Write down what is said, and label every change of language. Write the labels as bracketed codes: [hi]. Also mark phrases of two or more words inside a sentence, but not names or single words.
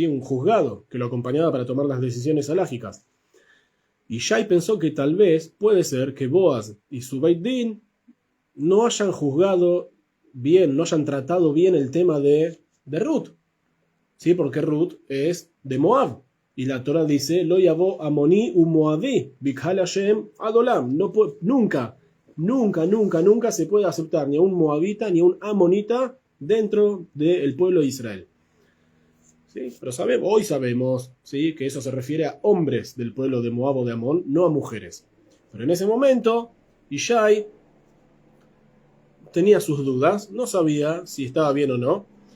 [es] Un juzgado que lo acompañaba para tomar las decisiones halágicas. Y Shai pensó que tal vez puede ser que Boaz y su [he] בית דין [es] no hayan juzgado bien, no hayan tratado bien el tema de Ruth, ¿sí? Porque Ruth es de Moab. Y la Torah dice, [he] לא יבא עמוני ומואבי בקהל ה' עד עולם. [es] Nunca se puede aceptar ni a un moabita ni a un amonita dentro del pueblo de Israel. ¿Sí? Pero hoy sabemos, ¿sí? Que eso se refiere a hombres del pueblo de Moab o de Amón, no a mujeres. Pero en ese momento, Ishai tenía sus dudas, no sabía si estaba bien o no.